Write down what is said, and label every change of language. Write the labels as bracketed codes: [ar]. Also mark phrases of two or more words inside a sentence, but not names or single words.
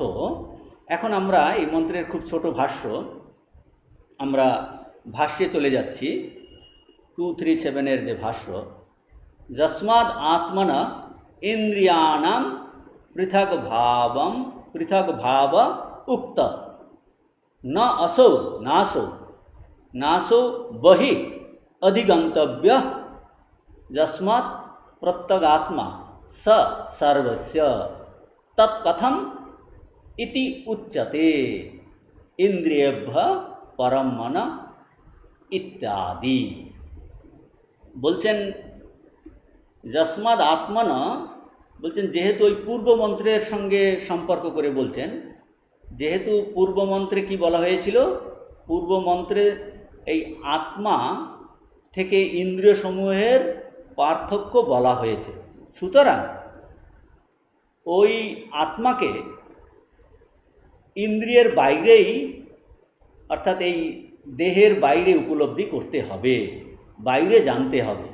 [bn] এখন আমরা এই মন্ত্রের খুব ছোট ভাষ্য, আমরা ভাষ্যে চলে যাচ্ছি। [sa] 237 যে ভাষ্য, যস্মাদ আত্মনা ইন্দ্রিয়াণাম পৃথক ভাব উক্ত ন असौ नासौ बहि अधिगंतव्य यस्मात् प्रत्यगात्मा स सर्वस्य तत्कथम इति उच्यते इंद्रियेभ्यः परम मन इत्यादि। [bn] বলছেন [sa] যস্মাদ আত্মন, [bn] বলছেন যেহেতু ওই পূর্ব মন্ত্রের সঙ্গে সম্পর্ক করে বলছেন, যেহেতু পূর্ব মন্ত্রে কি বলা হয়েছিল, পূর্ব মন্ত্রে এই আত্মা থেকে ইন্দ্রিয় সমূহের পার্থক্য বলা হয়েছে, সুতরাং ওই আত্মাকে ইন্দ্রিয়ের বাইরেই, অর্থাৎ এই দেহের বাইরে উপলব্ধি করতে হবে, বাইরে জানতে হবে।